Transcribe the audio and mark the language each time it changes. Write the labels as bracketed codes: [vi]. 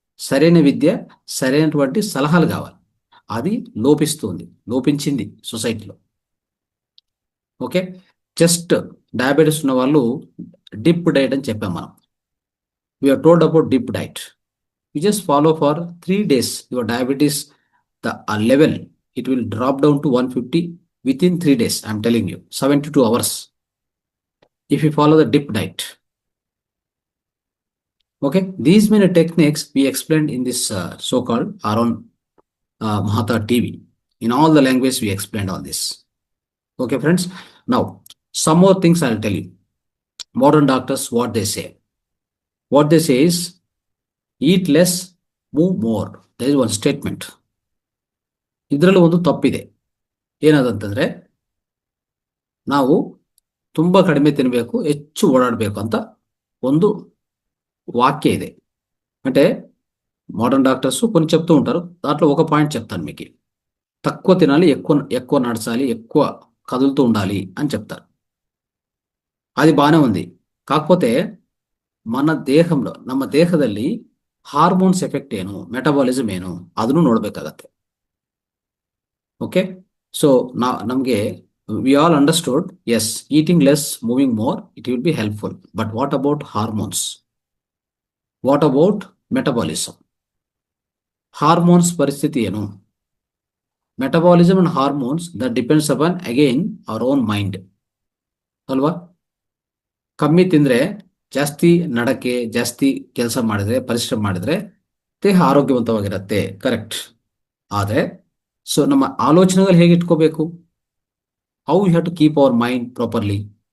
[te] సరైన విద్య, సరైనటువంటి సలహాలు కావాలి. అది లోపించింది సొసైటీలో. ఓకే, జస్ట్ డయాబెటీస్ ఉన్న వాళ్ళు డిప్ డైట్ అని చెప్పాం మనం. [en] We're told about dip diet. You just follow for 3 days. Your diabetes level, it will drop down to 150 within 3 days. I'm telling you, 72 hours, if you follow the dip diet. Okay, these many techniques we explained in this so-called Arun Mahata TV. In all the language we explained all this. Okay friends, now some more things I'll tell you. Modern doctors, what they say is eat less, move more. There is one statement. [kn] ಇದರಲ್ಲಿ ಒಂದು ತಪ್ಪಿದೆ. ಏನದಂತಂದ್ರೆ, ನಾವು ತುಂಬ ಕಡಿಮೆ ತಿನ್ನಬೇಕು, ಹೆಚ್ಚು ಓಡಾಡಬೇಕು ಅಂತ ಒಂದು వాక్య ಇದೆ. [te] అంటే మోడర్న్ డాక్టర్స్ కొన్ని చెప్తూ ఉంటారు. దాంట్లో ఒక పాయింట్ చెప్తాను మీకు. తక్కువ తినాలి, ఎక్కువ నడచాలి, ఎక్కువ కదులుతూ ఉండాలి అని చెప్తారు. అది బాగానే ఉంది. [kn] కాకపోతే ನಮ್ಮ ದೇಹದಲ್ಲಿ ಹಾರ್ಮೋನ್ಸ್ ಎಫೆಕ್ಟ್ ಏನು, ಮೆಟಬಾಲಿಸಮ್ ಏನು, ಅದನ್ನು ನೋಡ್ಬೇಕಾಗತ್ತೆ. [en] Okay, so ನಮಗೆ we all understood, yes, eating less, moving more, it will be helpful. But what about hormones? What about metabolism? [kn] Hormones ಪರಿಸ್ಥಿತಿ ಏನು? [en] Metabolism and hormones, that depends upon again our own mind. [kn] ಅಲ್ವಾ? ಕಮ್ಮಿ ತಿಂದ್ರೆ, ಜಾಸ್ತಿ ನಡಕೆ, ಜಾಸ್ತಿ ಕೆಲಸ ಮಾಡಿದ್ರೆ, ಪರಿಶ್ರಮ ಮಾಡಿದ್ರೆ ದೇಹ ಆರೋಗ್ಯವಂತವಾಗಿರುತ್ತೆ, ಕರೆಕ್ಟ್. ಆದರೆ ಸೊ ನಮ್ಮ ಆಲೋಚನೆಗಳು ಹೇಗೆ ಇಟ್ಕೋಬೇಕು? [en] How you have to keep our mind properly.